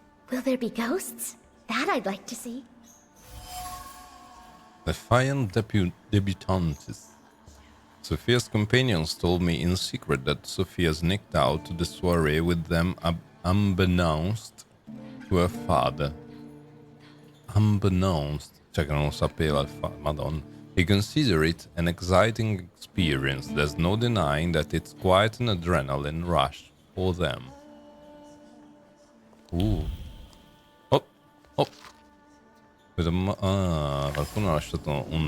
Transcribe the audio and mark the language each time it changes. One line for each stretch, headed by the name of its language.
English: Will there be ghosts? That I'd like to see. Defiant debutantes. Sophia's companions told me in secret that Sophia sneaked out to the soiree with them unbeknownst to her father.
Italian: Unbeknownst, cioè che non lo sapeva il father, madonna.
English: He considered it an exciting experience. There's no denying that it's quite an adrenaline rush for them. Oh, oh.
Italian: Qualcuno ha lasciato un...